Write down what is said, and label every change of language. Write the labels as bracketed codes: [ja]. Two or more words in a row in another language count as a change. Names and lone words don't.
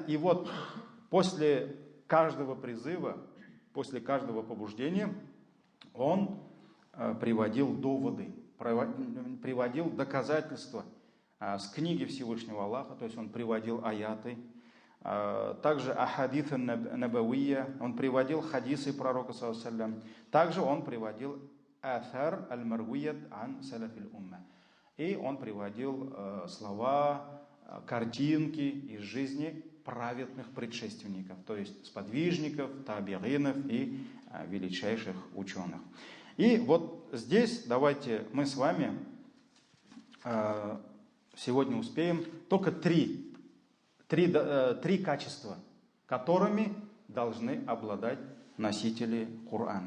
[ru] И вот после каждого призыва, после каждого побуждения он приводил доводы, приводил доказательства с книги Всевышнего Аллаха, то есть он приводил аяты, также [ar] أحاديث نبوية, [ru] он приводил хадисы пророка [ar] صلى الله عليه وسلم, [ru] также он приводил [ar] آثار المروية عن سلف الأمة, [ru] и он приводил слова, картинки из жизни праведных предшественников, то есть сподвижников, табиинов и величайших ученых. И вот здесь давайте мы с вами сегодня успеем только три качества, которыми должны обладать носители Корана.